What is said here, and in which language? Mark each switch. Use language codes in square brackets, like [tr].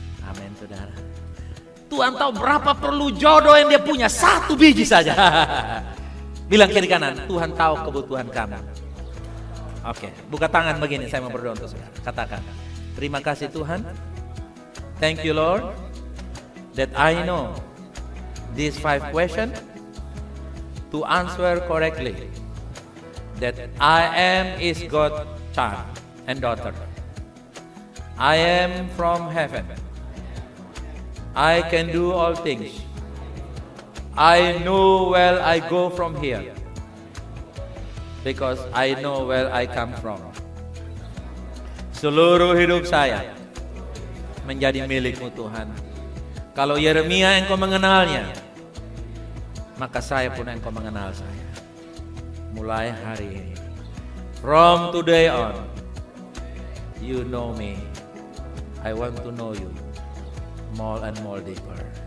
[id] Amin, saudara. Tuhan tahu berapa perlu jodoh yang dia punya. 1 biji saja. Bilang kiri kanan, Tuhan tahu kebutuhan kamu. Oke, buka tangan begini, saya mau berdoa untuk saudara. Katakan, terima kasih Tuhan. [en] Thank you Lord that I know these 5 questions to answer correctly. That I am is God's child and daughter. I am from heaven. I can do all things. I know where I go from here. Because I know where I come from. [id] Seluruh hidup saya menjadi milik-Mu Tuhan. Kalau Yeremia Engkau mengenalnya, maka saya pun Engkau mengenal saya. Mulai hari ini, [en] from today on, you know me. I want to know you more and more deeper.